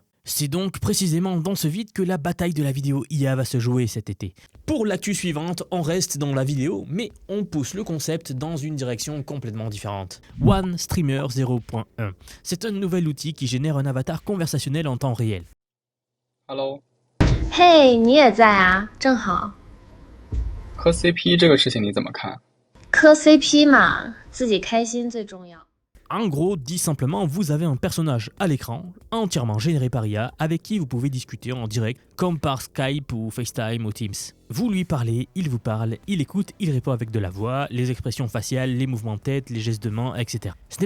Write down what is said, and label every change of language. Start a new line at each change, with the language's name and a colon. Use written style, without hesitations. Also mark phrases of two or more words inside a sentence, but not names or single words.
French: C'est donc précisément dans ce vide que la bataille de la vidéo IA va se jouer cet été. Pour l'actu suivante, on reste dans la vidéo, mais on pousse le concept dans une direction complètement différente. OneStreamer 0.1. C'est un nouvel outil qui génère un avatar conversationnel en temps réel.
Chinese: Hello，嘿，你也在啊，正好。磕 CP 这个事情你怎么看？磕 CP 嘛，自己开心最重要。
French: En gros, dit simplement, vous avez un personnage à l'écran, entièrement généré par IA, avec qui vous pouvez discuter en direct, comme par Skype ou FaceTime ou Teams. Vous lui parlez, il vous parle, il écoute, il répond avec de la voix, les expressions faciales, les mouvements de tête, les gestes de main, etc.